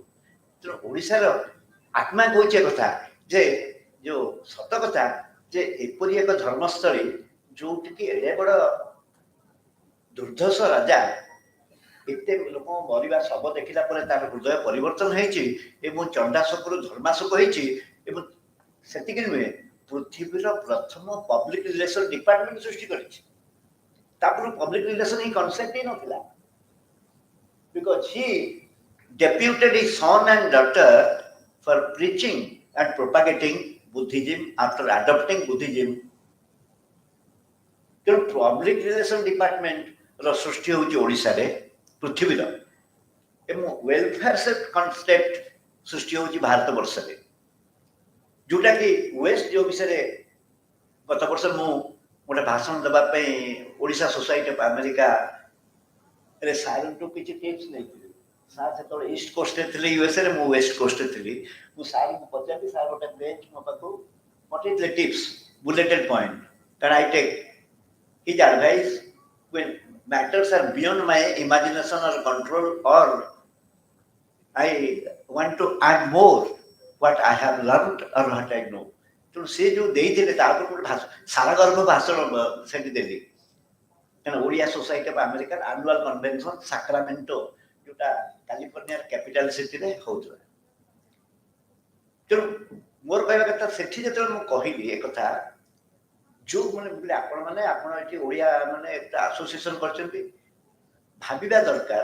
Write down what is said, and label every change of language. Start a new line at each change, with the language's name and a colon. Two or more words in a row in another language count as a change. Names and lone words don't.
Odia: ତେଣୁ ଓଡ଼ିଶାର ଆତ୍ମା କହୁଛି କଥା ଯେ ଯୋଉ ସତ କଥା ଯେ ଏପରି ଏକ ଧର୍ମସ୍ଥଳୀ ଯୋଉଠିକି ଏଡେ ବଡ ଦୁର୍ଦ୍ଧର୍ଷ ରାଜା ଏତେ ଲୋକ ମରିବା ଶବ ଦେଖିଲା ପରେ ତାର ହୃଦୟ ପରିବର୍ତ୍ତନ ହେଇଛି ଏବଂ ଚଣ୍ଡାଶୋକରୁ ଧର୍ମାଶୋକ ହେଇଛି। ଏବଂ ସେତିକି ନୁହେଁ, ପୃଥିବୀର ପ୍ରଥମ
English: public relation department
Odia: ସୃଷ୍ଟି କରିଛି। ତାପରେ
English: public relation
Odia: ହିଁ କନସେପ୍ଟ ହିଁ ନଥିଲା।
English: Because he deputed his son and daughter for preaching and propagating Buddhism after adopting Buddhism.
Odia: ତେଣୁ
English: public relation department
Odia: ର ସୃଷ୍ଟି ହେଉଛି ଓଡ଼ିଶାରେ, ପୃଥିବୀର, ଏବଂ
English: welfare concept
Odia: ସୃଷ୍ଟି ହେଉଛି ଭାରତ ବର୍ଷରେ, ଯୋଉଟା କି ୱେଷ୍ଟ ଯୋଉ ବିଷୟରେ ଗତ ବର୍ଷ ମୁଁ ଗୋଟେ ଭାଷଣ ଦେବା ପାଇଁ ଓଡ଼ିଶା ସୋସାଇଟି ଅଫ୍ ଆମେରିକାରେ ସାର୍ଙ୍କଠୁ କିଛି ଟିପ୍ସ ନେଇଥିଲି। ସାର୍ ସେତେବେଳେ
English: east coast
Odia: ଥିଲେ ୟୁଏସ୍ଏରେ, ମୁଁ
English: west coast
Odia: ଥିଲି। ମୁଁ ସାର୍ଙ୍କୁ ପଚାରିଲି, ସାର୍ ଗୋଟେ ବେଞ୍ଚ ମୋ ପାଖକୁ ପଠେଇଥିଲେ ଟିପ୍ସ,
English: bulleted point, କାରଣ I take his advice when matters are beyond my imagination or control, or I want to add more what I have learned or what I know.
Odia: ତେଣୁ ସେ ଯୋଉ ଦେଇଥିଲେ ତାପରେ ଗୋଟେ ସାରାଗର୍ଭ ଭାଷଣ ସେଠି ଦେଲି, କାରଣ ଓଡ଼ିଆ ସୋସାଇଟି ଅଫ୍ ଆମେରିକାର
English: annual convention
Odia: ସାକ୍ରାମେଣ୍ଟୋ, ଯୋଉଟା କାଲିଫର୍ଣ୍ଣିଆର
English: capital city
Odia: ହଉଥିଲା। ତେଣୁ ମୋର କହିବା କଥା, ସେଠି ଯେତେବେଳେ ମୁଁ କହିଲି ଏ କଥା, ଯୋଉମାନେ ବୋଲେ ଆପଣ ଏଠି ଓଡ଼ିଆ ମାନେ একটা ଆସୋସିଏସନ କରିଛନ୍ତି, ଭାବିବା ଦରକାର।